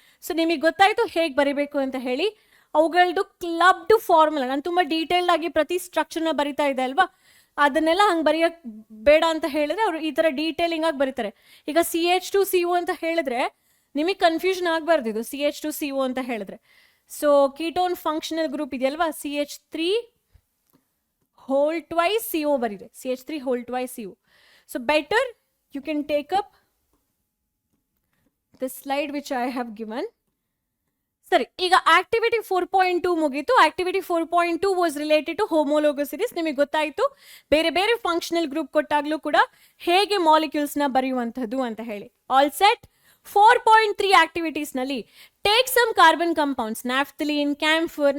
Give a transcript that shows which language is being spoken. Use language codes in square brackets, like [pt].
[kn] So ನಿಮಗೆ ಗೊತ್ತಾಯ್ತು ಹೇಗೆ ಬರಿಬೇಕು ಅಂತ ಹೇಳಿ. ಅವುಗಳದ್ದು ಕ್ಲಬ್ಡ್ ಫಾರ್ಮುಲಾ ನಾನು ತುಂಬಾ ಡೀಟೇಲ್ಡ್ ಆಗಿ ಪ್ರತಿ ಸ್ಟ್ರಕ್ಚರ್ನ ಬರಿತಾ ಇದೆ ಅಲ್ವಾ, ಅದನ್ನೆಲ್ಲ ಹಂಗೆ ಬರೆಯಕ್ ಬೇಡ ಅಂತ ಹೇಳಿದ್ರೆ ಅವರು ಈ ತರ ಡೀಟೇಲಿಂಗ್ ಆಗಿ ಬರೀತಾರೆ. ಈಗ CH2CO ಅಂತ ಹೇಳಿದ್ರೆ ನಿಮಗೆ ಕನ್ಫ್ಯೂಷನ್ ಆಗಬಾರ್ದು, ಇದು CH2CO ಅಂತ ಹೇಳಿದ್ರೆ. ಸೊ ಕೀಟೋನ್ ಫಂಕ್ಷನಲ್ ಗ್ರೂಪ್ ಇದೆಯಲ್ವಾ, CH3 whole twice CO ಬರೀದೆ, CH3 whole twice CO. [en] So better you can take up the slide which I have given. [kn] ಸರಿ, ಈಗ ಆಕ್ಟಿವಿಟಿ 4.2 ಮುಗೀತು. [en] Activity 4.2 was related to homologous series. [kn] ನಿಮಗೆ ಗೊತ್ತಾಯ್ತು ಬೇರೆ ಬೇರೆ functional group ಕೊಟ್ಟಾಗ್ಲೂ ಕೂಡ ಹೇಗೆ ಮಾಲಿಕ್ಯೂಲ್ಸ್ ನ ಬರೆಯುವಂತದ್ದು ಅಂತ ಹೇಳಿ. [en] All set. 4.3 activities ನಲ್ಲಿ take some carbon compounds, naphthalene, camphor.